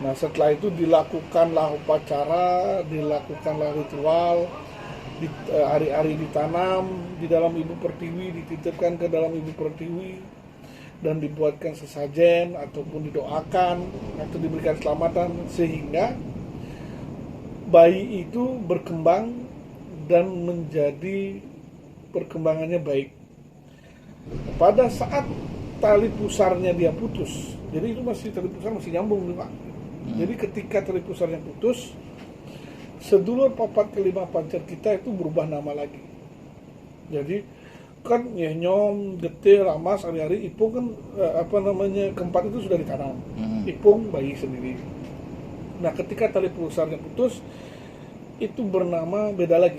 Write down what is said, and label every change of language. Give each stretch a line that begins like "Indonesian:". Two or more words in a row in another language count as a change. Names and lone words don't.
Indonesian: Nah setelah itu dilakukanlah upacara, dilakukanlah ritual, hari-hari ditanam di dalam ibu pertiwi, dititipkan ke dalam ibu pertiwi, dan dibuatkan sesajen ataupun didoakan atau diberikan keselamatan sehingga bayi itu berkembang dan menjadi perkembangannya baik. Pada saat tali pusarnya dia putus, jadi itu masih tali pusar masih nyambung nih Pak. Jadi ketika tali pusarnya putus,
Javanese: sedulur papat kelima pancer
Indonesian: kita itu berubah nama lagi. Jadi kan Nyom, Getih, Ramas, Ari-Ari, Ipung kan keempat itu sudah ditanam. Ipung bayi sendiri. Nah ketika tali pusarnya putus, itu bernama beda lagi.